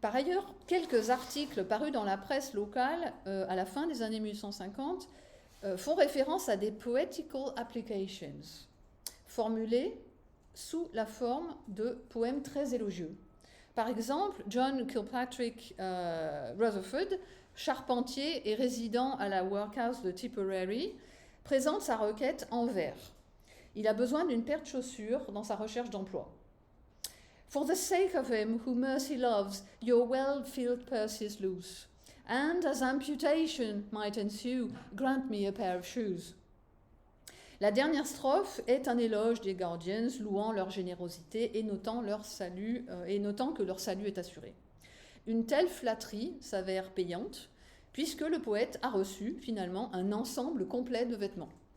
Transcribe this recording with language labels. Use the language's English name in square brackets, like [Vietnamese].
[French] Par ailleurs, quelques articles parus dans la presse locale à la fin des années 1850 font référence à des [English] poetical applications, [French] formulés sous la forme de poèmes très élogieux. Par exemple, John Kilpatrick Rutherford, charpentier et résident à la workhouse de Tipperary, présente sa requête en vers. Il a besoin d'une paire de chaussures dans sa recherche d'emploi. [English] For the sake of him who mercy loves, your well-filled purse is loose. And as amputation might ensue, grant me a pair of shoes. [French] La dernière strophe est un éloge des Guardians, louant leur générosité et notant que leur salut est assuré. Une telle flatterie s'avère payante, puisque le poète a reçu finalement un ensemble complet de vêtements.